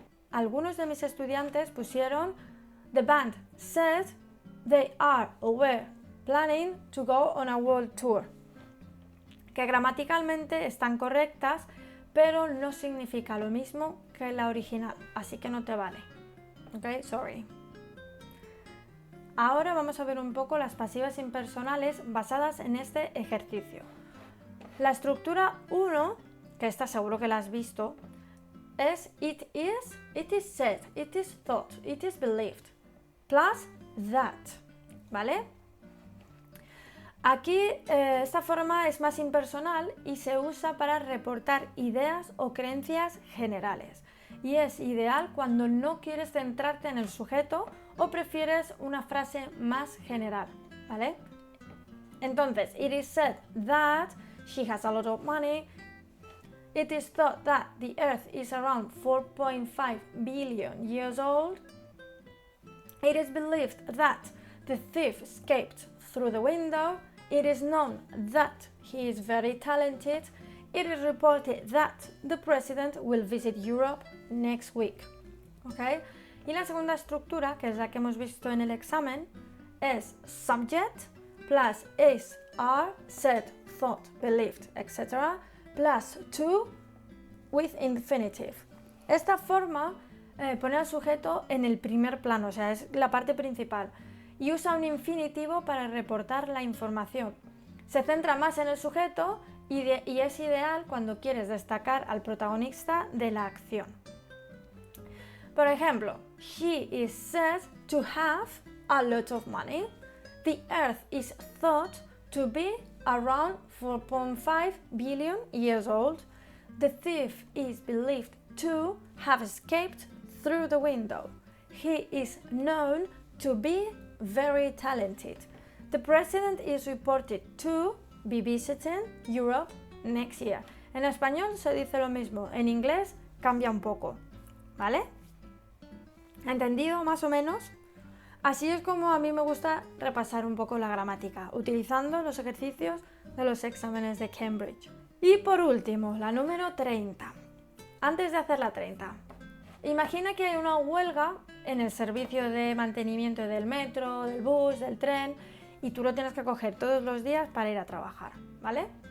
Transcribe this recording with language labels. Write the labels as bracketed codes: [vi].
[es] Algunos de mis estudiantes pusieron the band said they are or were planning to go on a world tour, que gramaticalmente están correctas, pero no significa lo mismo que la original, así que no te vale. Ok, sorry. Ahora vamos a ver un poco las pasivas impersonales basadas en este ejercicio. La estructura 1, que esta seguro que la has visto, [en] es it is said, it is thought, it is believed, plus that, ¿vale? [es] Aquí esta forma es más impersonal y se usa para reportar ideas o creencias generales. Y es ideal cuando no quieres centrarte en el sujeto o prefieres una frase más general, ¿vale? [en] Entonces, it is said that she has a lot of money. It is thought that the Earth is around 4.5 billion years old. It is believed that the thief escaped through the window. It is known that he is very talented. It is reported that the president will visit Europe next week. [es] ¿Okay? Y la segunda estructura, que es la que hemos visto en el examen, es subject plus is, are, said, thought, believed, etc. [en] plus to with infinitive. [es] Esta forma pone al sujeto en el primer plano, o sea, es la parte principal, y usa un infinitivo para reportar la información. Se centra más en el sujeto y es ideal cuando quieres destacar al protagonista de la acción. [en] Por ejemplo, she is said to have a lot of money. The Earth is thought to be around 4.5 billion years old. The thief is believed to have escaped through the window. He is known to be very talented. The president is reported to be visiting Europe next year. [es] En español se dice lo mismo, en inglés cambia un poco, ¿vale? ¿Entendido más o menos? Así es como a mí me gusta repasar un poco la gramática, utilizando los ejercicios de los exámenes de Cambridge. Y por último, la número 30. Antes de hacer la 30, imagina que hay una huelga en el servicio de mantenimiento del metro, del bus, del tren, y tú lo tienes que coger todos los días para ir a trabajar, ¿vale?